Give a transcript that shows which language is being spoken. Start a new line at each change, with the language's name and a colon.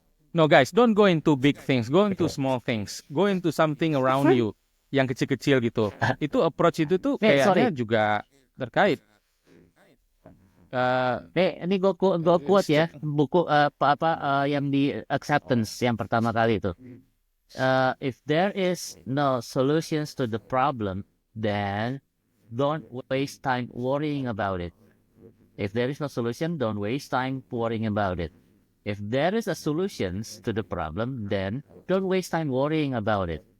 English: No guys, don't go into big things, go into small things, go into something around you
Indonesian: yang kecil-kecil gitu. Itu approach itu tuh
English: Sorry.
Indonesian: kayaknya juga terkait. Ini gue quote ya buku yang di acceptance yang pertama kali itu.
English: If there is no solutions to the problem, then don't waste time worrying about it. If there is no solution, don't waste time worrying about it. If there is a solutions to the problem, then don't waste time worrying about it.